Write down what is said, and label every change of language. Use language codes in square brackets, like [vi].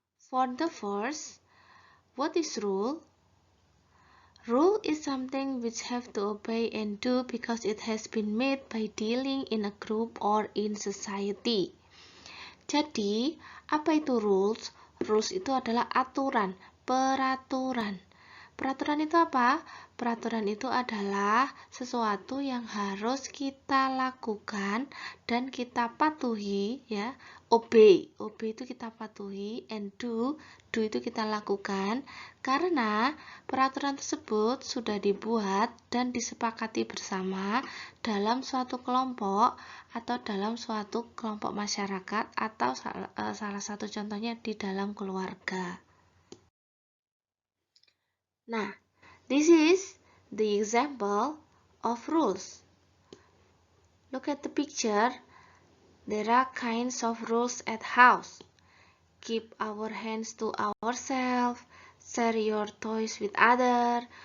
[en] For the first, what is rule? Rule is something which have to obey and do because it has been made by dealing in a group or in society. [id] Jadi, apa itu rules? Rules itu adalah aturan, peraturan. Peraturan itu apa? Peraturan itu adalah sesuatu yang harus kita lakukan dan kita patuhi, ya. Obey itu kita patuhi, and do itu kita lakukan. Karena peraturan tersebut sudah dibuat dan disepakati bersama dalam suatu kelompok atau dalam suatu kelompok masyarakat atau salah satu contohnya di dalam keluarga. [en] Nah, this is the example of rules. Look at the picture. There are kinds of rules at house. Keep our hands to ourselves. Share your toys with others.